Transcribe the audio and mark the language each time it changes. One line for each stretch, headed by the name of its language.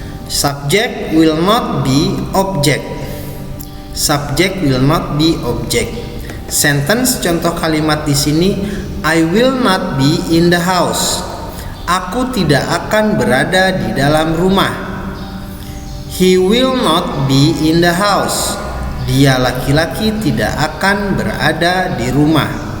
English: Subject will not be object. Subject will not be object. Sentence
Indonesian: contoh kalimat di sini,
English: I will not be in the house.
Indonesian: Aku tidak akan berada di dalam rumah.
English: He will not be in the house.
Indonesian: Dia laki-laki tidak akan berada di rumah.